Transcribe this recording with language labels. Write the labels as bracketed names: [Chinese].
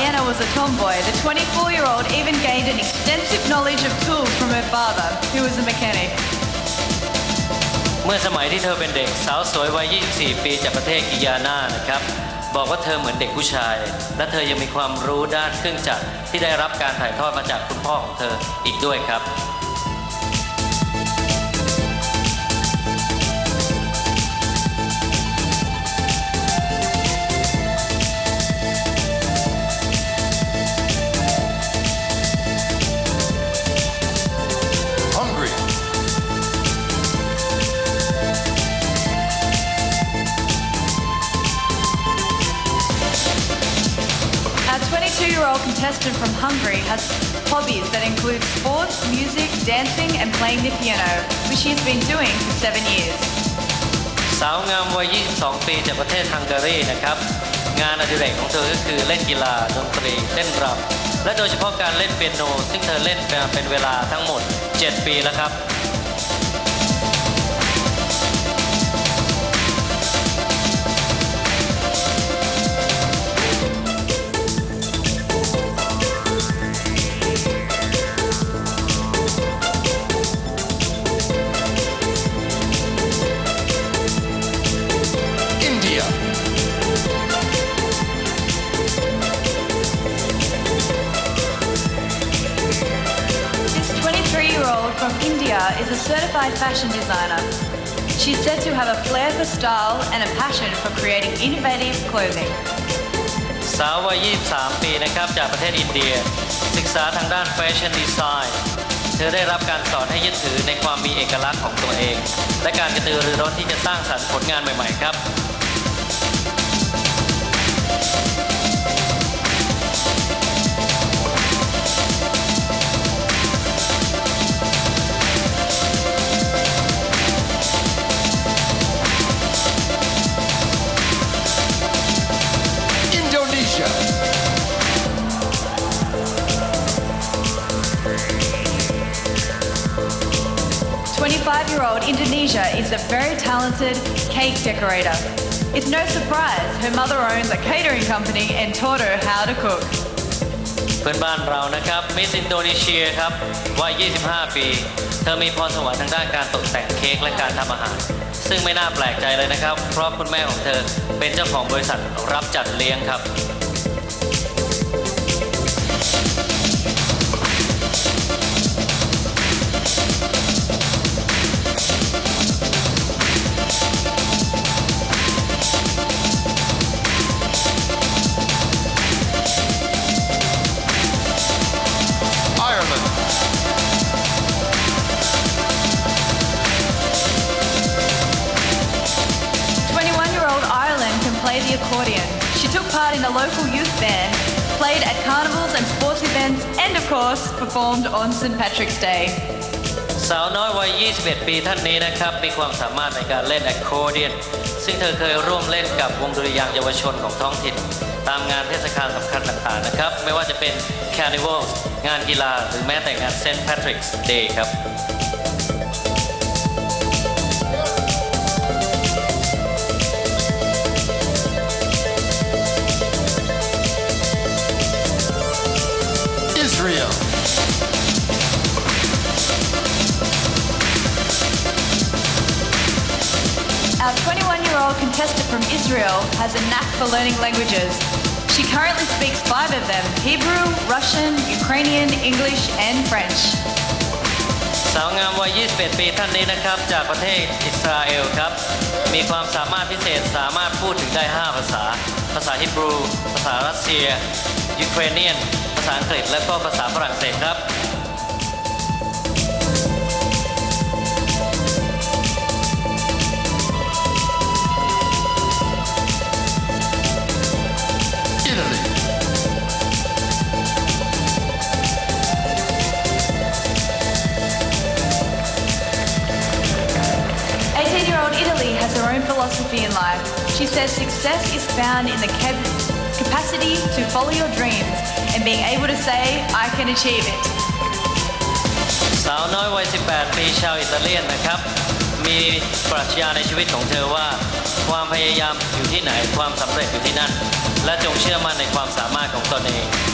[English] was a tomboy, the 24-year-old even gained an extensive knowledge of tools from her father, who was a mechanic. [Thai] เมื่อสมัยที่เธอเป็นเด็กสาวสวยวัย 24 ปีจากประเทศกิยานานะครับบอกว่าเธอเหมือนเด็กผู้ชายและเธอยังมีความรู้ด้านเครื่องจักรที่ได้รับการถ่ายทอดมาจากคุณพ่อของเธออีกด้วยครับ [English] Hungary. Our 22-year-old contestant from Hungary has hobbies that include sports, music, dancing, and playing the piano, which she has been doing for 7 years. [Thai] สาวงามวัย 22 ปีจากประเทศฮังการีนะครับงานอดิเรกของเธอก็คือเล่นกีฬาดนตรีเต้นรำและโดยเฉพาะการเล่นเปียโนซึ่งเธอเล่นมาเป็นเวลาทั้งหมด 7 ปีแล้วครับ [English] India. This 23-year-old from India is a certified fashion designer. She's said to have a flair for style and a passion for creating innovative clothing. [Thai] สาววัย 23 ปีนะครับจากประเทศอินเดียศึกษาทางด้านแฟชั่นดีไซน์เธอได้รับการสอนให้ยึดถือในความมีเอกลักษณ์ของตัวเองและการกระตือรือร้นที่จะสร้างสรรค์ผลงานใหม่ๆครับ [English] Indonesia. 25-year-old Indonesia is a very talented cake decorator. It's no surprise her mother owns a catering company and taught her how to cook. [Thai] เพื่อนบ้านเรานะครับมิสอินโดนีเซียครับวัย 25 ปี เธอมีพรสวรรค์ทางด้านการตกแต่งเค้กและการทำอาหาร ซึ่งไม่น่าแปลกใจเลยนะครับ เพราะคุณแม่ของเธอเป็นเจ้าของบริษัทรับจัดเลี้ยงครับ [English] Ireland. 21-year-old Ireland can play the accordion. She took part in a local youth band, played at carnivals and sports events, and of course, performed on St. Patrick's Day. [Thai] สาวน้อยวัย 21 ปีท่านนี้นะครับมีความสามารถในการเล่นแอคคอร์เดียนซึ่งเธอเคยร่วมเล่นกับวงดุริยางค์เยาวชนของท้องถิ่น ตามงานเทศกาลสำคัญต่างๆนะครับไม่ว่าจะเป็น Carnival งานกีฬาหรือแม้แต่งาน St. Patrick's Day ครับ [English] Israel. Our 21-year-old contestant from Israel has a knack for learning languages. She currently speaks 5 of them: Hebrew, Russian, Ukrainian, English, and French. [Thai] สาวงามวัย 21 ปีท่านนี้นะครับจากประเทศอิสราเอลครับมีความสามารถพิเศษสามารถพูดถึงได้ 5 ภาษา ภาษาฮิบรู ภาษารัสเซีย ยูเครเนียน ภาษาอังกฤษ และก็ภาษาฝรั่งเศสครับ [English] Italy. 18-year-old Italy has her own philosophy in life. She says success is found in the capacity to follow your dreams and being able to say, I can achieve it. [Thai] สาวน้อยวัย 18 ปีชาวอิตาเลียนนะครับมีปรัชญาในชีวิตของเธอว่าความพยายามอยู่ที่ไหนความสำเร็จอยู่ที่นั่นและจงเชื่อมั่นในความสามารถของตนเอง